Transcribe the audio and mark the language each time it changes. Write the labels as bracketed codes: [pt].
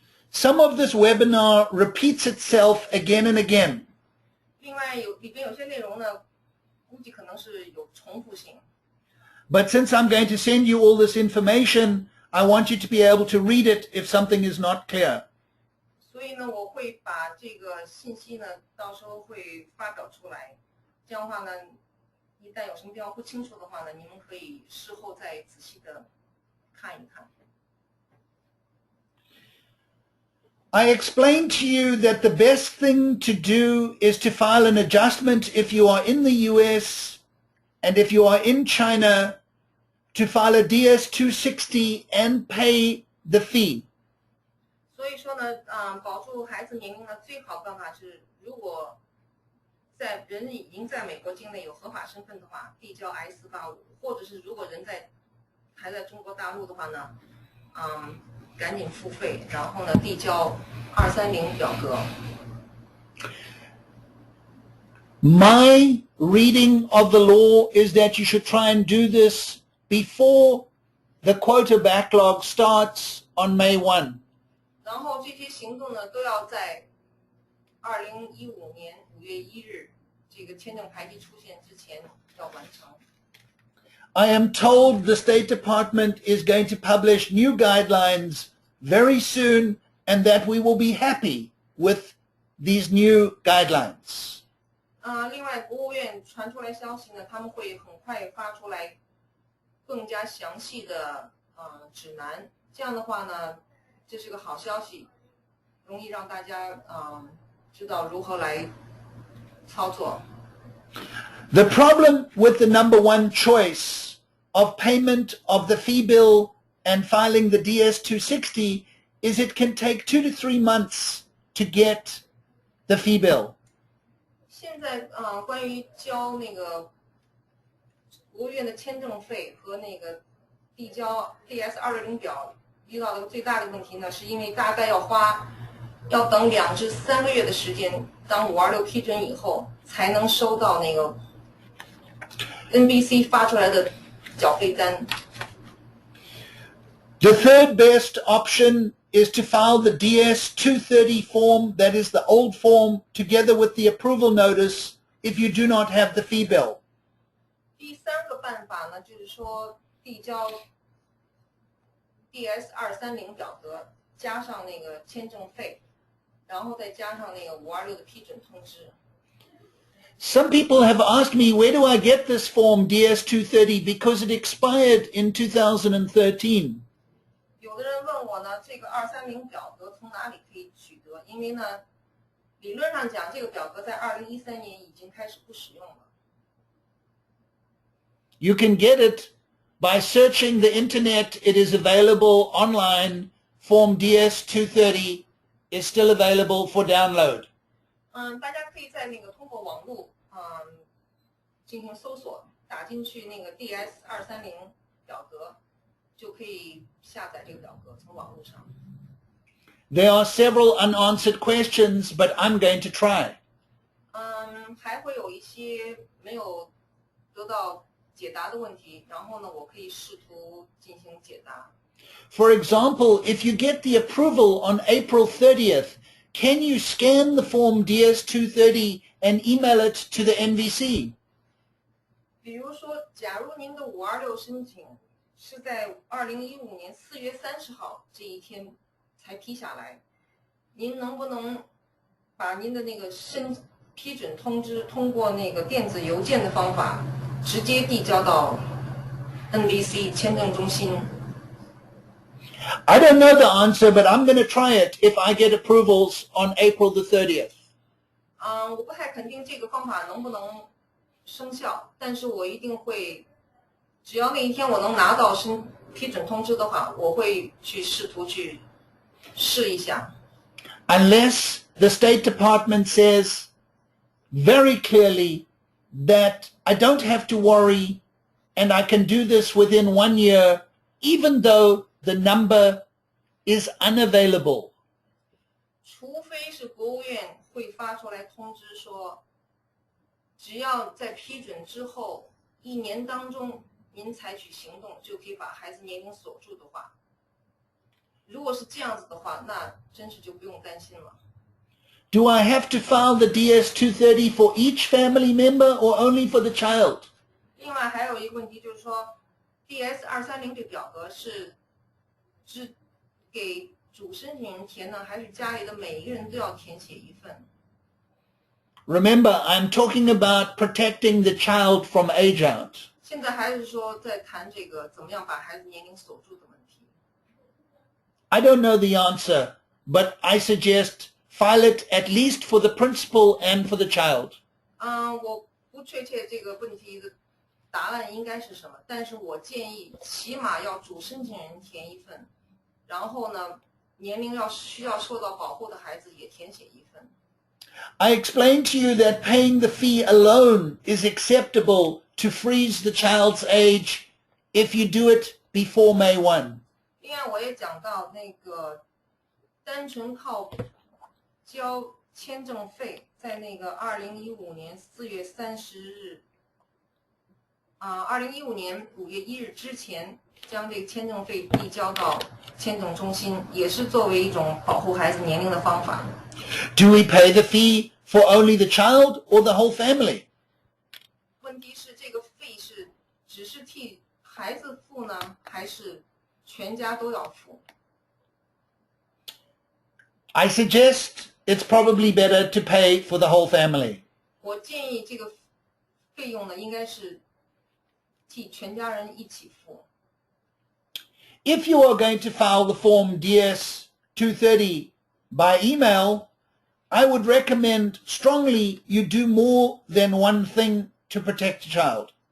[en] Some of this webinar repeats itself again and again. [zh] 另外里边有些内容呢，估计可能是有重复性。 [en] But since I'm going to send you all this information, I want you to be able to read it if something is not clear. [zh] 所以呢，我会把这个信息呢，到时候会发表出来。这样的话呢，一旦有什么地方不清楚的话呢，你们可以事后再仔细的看一看。 [en] I explained to you that the best thing to do is to file an adjustment if you are in the US and if you are in China to file a DS-260 and pay the fee. [zh] 所以说呢，保住孩子年龄的最好办法是，如果人已经在美国境内有合法身份的话，递交 I-485，或者是如果人还在中国大陆的话呢，赶紧付费，然后呢递交230表格。 [en] My reading of the law is that you should try and do this before the quota backlog starts on May 1. [zh] 然后这些行动呢，都要在2015年5月1日这个签证排期出现之前要完成。 [en] I am told the State Department is going to publish new guidelines very soon and that we will be happy with these new guidelines. [zh] 另外，国务院传出来消息呢，他们会很快发出来更加详细的指南。这样的话呢，这是个好消息，容易让大家知道如何来操作。 [en] The problem with the number one choice of payment of the fee bill and filing the DS-260 is it can take 2 to 3 months to get the fee bill. [zh] 现在关于交那个国务院的签证费和那个递交 DS-260表遇到的最大的问题呢，是因为大概要等2至3个月的时间，当526批准以后才能收到那个 NBC 发出来的缴费单。 [en] The third best option is to file the DS-230 form, that is the old form, together with the approval notice if you do not have the fee bill. [zh] 第三个办法呢，就是说递交 DS-230 表格，加上那个签证费，然后再加上那个526的批准通知。 [en] Some people have asked me, where do I get this form DS-230 because it expired in 2013. [zh] 有的人问我呢，这个230表格从哪里可以取得？因为呢，理论上讲，这个表格在2013年已经开始不使用了。 [en] You can get it by searching the internet. It is available online. Form DS-230 is still available for download. [zh] 大家可以在那个通过网络进行搜索，打进去那个 DS-230表格，就可以下载这个表格，从网络上。 [en] There are several unanswered questions, but I'm going to try. [zh] 还会有一些没有得到解答的问题，然后呢，我可以试图进行解答。 [en] For example, if you get the approval on April 30th, can you scan the form DS-230 and email it to the NVC? [zh] 比如说，假如您的526申请是在2015年4月30号这一天才批下来，您能不能把您的那个批准通知通过那个电子邮件的方法直接递交到 NVC 签证中心？ [en] I don't know the answer, but I'm going to try it if I get approvals on April the 30th. [zh] 我不太肯定这个方法能不能生效，但是我一定会，只要那一天我能拿到批准通知的话，我会去试图去试一下。 [en] Unless the State Department says very clearly that I don't have to worry and I can do this within 1 year, even though the number is unavailable. [zh] 除非是国务院会发出来通知说，只要在批准之后1年当中您采取行动，就可以把孩子年龄锁住的话，如果是这样子的话，那真是就不用担心了。 [en] Do I have to file the DS-230 for each family member or only for the child? [zh] 另外还有一个问题就是说 ，DS-230这表格是只给主申请人填呢，还是家里的每一个人都要填写一份？ [en] Remember, I'm talking about protecting the child from age out. [zh] 现在还是说在谈这个怎么样把孩子年龄锁住的问题。 [en] I don't know the answer, but I suggest file it at least for the principal and for the child. [zh] 我不确切这个问题的答案应该是什么，但是我建议起码要主申请人填一份，然后呢，年龄需要受到保护的孩子也填写一份。 [en] I explained to you that paying the fee alone is acceptable to freeze the child's age if you do it before May 1. [zh] 另外，我也讲到那个单纯靠交签证费，在那个2015年4月30日，2015年5月1日之前，将这个签证费递交到签证中心，也是作为一种保护孩子年龄的方法。 [en] Do we pay the fee for only the child or the whole family? [zh] 问题是这个费是只是替孩子付呢，还是全家都要付？ [en] I suggest it's probably better to pay for the whole family. [zh] 我建议这个费用呢，应该是替全家人一起付。 [en] If you are going to file the form DS-230 by email, I would recommend strongly you do more than one thing to protect the child.